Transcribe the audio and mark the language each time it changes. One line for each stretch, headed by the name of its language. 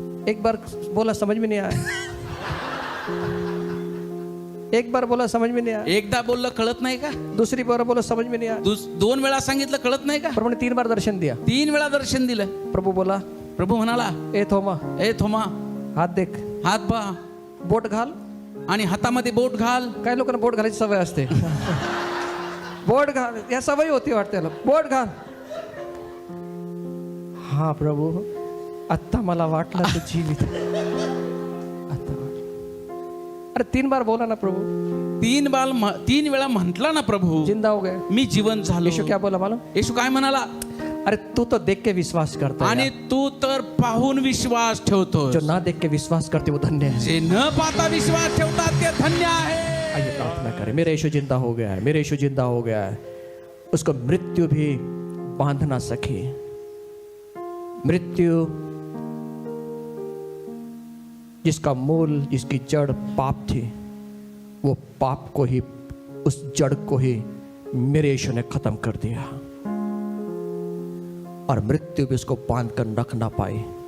Hindi: एक बार बोला समझ में नहीं आया, एक बार बोला समझ में नहीं आया,
Marathi: एकदा बोललं कळत नाही का?
Hindi: दूसरी बार बोला समझ में नहीं आया।
Marathi: दोन वेळा सांगितलं कळत नाही का?
Hindi: प्रभु ने 3 बार दर्शन दिया।
Marathi: 3 वेळा दर्शन दिलं.
Hindi: प्रभु बोला,
Marathi: प्रभू म्हणाला,
Hindi: ए थोमा,
Marathi: ए थोमा,
Hindi: हात देख,
Marathi: हात बा, बोट घाल। आणि हातामध्ये बोट घाल. काही लोकांना बोट घालायची सवय असते। बोट घाल, या सवय होती वाटते त्याला, बोट घाल। हा प्रभू, आत्ता मला वाटलं तू जीवित, आता अरे
Hindi: 3 बार बोला ना प्रभु,
Marathi: 3 वेळा म्हटला ना प्रभू,
Hindi: जिंदा हो गए।
Marathi: मी जिवंत झालो.
Hindi: यीशु क्या बोला मालूम?
Marathi: येशू काय म्हणाला?
Hindi: अरे तू तो देख के विश्वास करता है,
Marathi: आणि तू तर पाहून विश्वास ठेवतो.
Hindi: जो ना देख के विश्वास करते वो धन्य है।
Marathi: जे न पाहता विश्वास ठेवतात ते धन्य आहे.
Hindi: आइए प्रार्थना करें। मेरा यीशु जिंदा हो गया है, मेरा यीशु जिंदा हो गया है। उसको मृत्यु भी बांध ना सके। मृत्यु जिसका मूल, जिसकी जड़ पाप थी, वो पाप को ही, उस जड़ को ही मेरे यीशु ने खत्म कर दिया, और मृत्यु भी उसको बांध कर रख ना पाई।